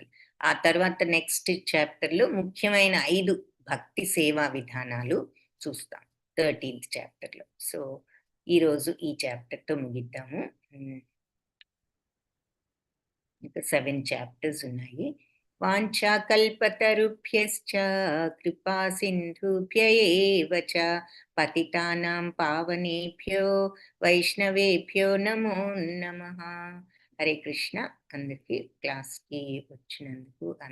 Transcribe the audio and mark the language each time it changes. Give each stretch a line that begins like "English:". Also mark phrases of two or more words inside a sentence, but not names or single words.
Telugu: ఆ తర్వాత నెక్స్ట్ చాప్టర్లో ముఖ్యమైన 5 భక్తి సేవా విధానాలు చూస్తాం 13th చాప్టర్లో. సో ఈరోజు ఈ చాప్టర్తో ముగిద్దాము. ఇంకా 7 చాప్టర్స్ ఉన్నాయి.
Sanskrit: వాంఛాకల్పతరుభ్యశ్చ కృపా సింధుభ్య ఏవ చ పతితానాం పావనేభ్యో వైష్ణవేభ్యో నమో నమః. హరే కృష్ణ.
Telugu: అందరికీ క్లాస్కి వచ్చినందుకు